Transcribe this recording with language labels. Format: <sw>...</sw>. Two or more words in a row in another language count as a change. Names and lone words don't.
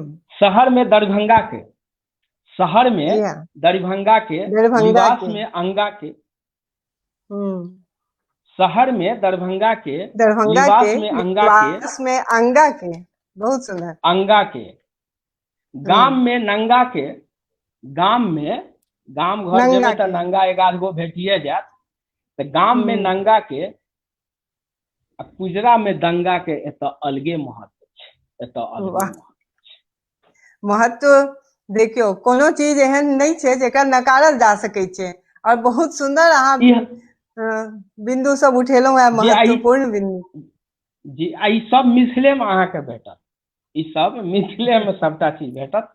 <mai>शहर में दरभंगा के, शहर में दरभंगा के, निवास में अंगा के, शहर में दरभंगा के, निवास में अंगा के, निवास में अंगा के, बहुत सुंदर, अंगा के, गाम में नंगा के, गाम में, गाम घर जेबे त नंगा एगाध गो भेटिए जात, तो गाम में नंगा के, कुजरा में दंगा के, एत अलगे महत्व छे, एत अलगे महत्व। देखियो कोनो चीज एहन नहीं छे जेकर नकारल जा सके छे, और बहुत सुंदर अहाँ बिंदु सब उठेलौ है, महत्वपूर्ण बिंदु जी। ई सब मिथिले में अहाँ के भेटत, ई सब मिथिले में सबटा चीज भेटत।</mai>